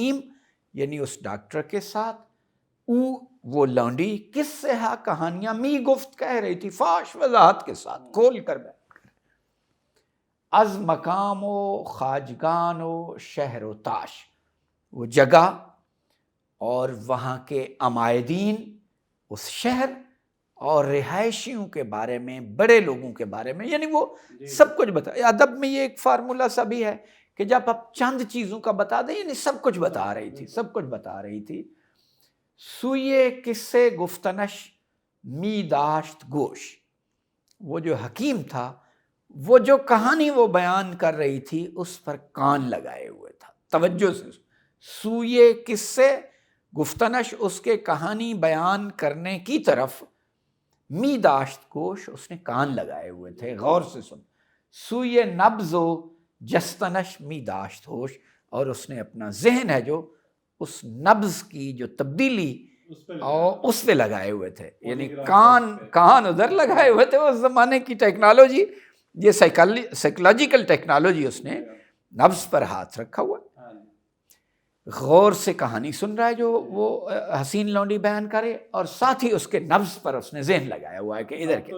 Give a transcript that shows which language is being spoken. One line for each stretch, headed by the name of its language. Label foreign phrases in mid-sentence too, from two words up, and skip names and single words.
Persian: با حکیم
Urdu: یعنی اس ڈاکٹر کے ساتھ وہ لونڈی کس سے ہا کہانیاں
Persian: می گفت
Urdu: کہہ رہی تھی، فاش وضاحت کے ساتھ کھول کر بیٹھ کر،
Persian: از مقام و خواجگان و شہر و تاش،
Urdu: وہ جگہ اور وہاں کے عمائدین اس شہر اور رہائشیوں کے بارے میں، بڑے لوگوں کے بارے میں، یعنی وہ سب کچھ بتا۔ ادب میں یہ ایک فارمولہ سا بھی ہے کہ جب آپ چند چیزوں کا بتا دیں، یعنی سب کچھ بتا رہی تھی، سب کچھ بتا رہی تھی۔
Persian: سوئے قصے گفتنش می داشت گوش،
Urdu: وہ جو حکیم تھا، وہ جو کہانی وہ بیان کر رہی تھی اس پر کان لگائے ہوئے تھا، توجہ سے۔
Persian: سوئے قصے گفتنش،
Urdu: اس کے کہانی بیان کرنے کی طرف،
Persian: می داشت گوش،
Urdu: اس نے کان لگائے ہوئے تھے، غور سے سن۔
Persian: سوئے نبض و جستنش می داشت ہوش،
Urdu: اور اس نے اپنا ذہن ہے جو اس نبض کی جو تبدیلی اور اس پہ لگائے ہوئے تھے، یعنی کان ادھر لگائے ہوئے تھے۔ اس زمانے کی ٹیکنالوجی، یہ
English: psychological technology,
Urdu: اس نے نبض پر ہاتھ رکھا ہوا، غور سے کہانی سن رہا ہے جو وہ حسین لونڈی بیان کرے، اور ساتھ ہی اس کے نبض پر اس نے ذہن لگایا ہوا ہے کہ ادھر کے،